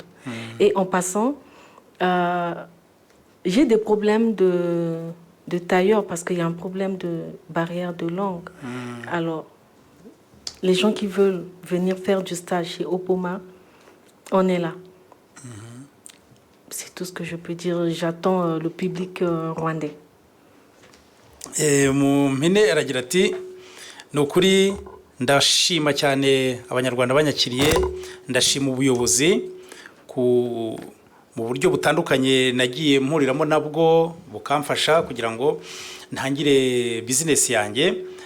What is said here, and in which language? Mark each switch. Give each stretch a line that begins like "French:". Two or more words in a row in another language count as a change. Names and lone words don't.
French: Et en passant, j'ai des problèmes de tailleur parce qu'il y a un problème de barrière de langue. Alors, les gens qui veulent venir faire du stage chez Opoma, on est là. C'est tout ce que je peux dire. J'attends le public rwandais.
Kinyarwanda: Mu mpine aragira ati ni ukuri ndashima cyane abanyarwanda banyakiriye, ndashima ubuyobozi mu buryo butandukanye nagiye mpuriramo nabwo bukamfasha kugira ngo ntangire bizinesi yanjye.